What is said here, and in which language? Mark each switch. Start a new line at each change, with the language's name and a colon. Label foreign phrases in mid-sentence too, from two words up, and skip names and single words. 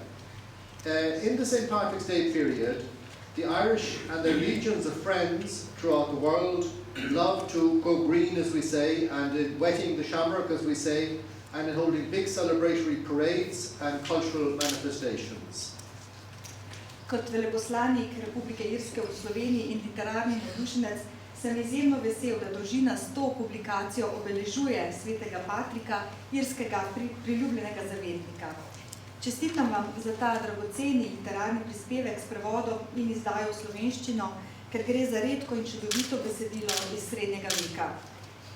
English: In the St. Patrick's Day period, the Irish and their legions of friends throughout the world love to go green, as we say, and in wetting the shamrock, as we say, and in holding big celebratory parades and cultural manifestations.
Slovenian: Kot veleposlanik Republike Irske v Sloveniji in literarni navdušenec sem izjemno vesel, da Družina s to publikacijo obeležuje svetega Patrika, irskega priljubljenega zavetnika. Čestitam vam za ta dragoceni literarni prispevek s prevodom in izdajo v slovenščino, ker gre za redko in čudovito besedilo iz srednjega veka.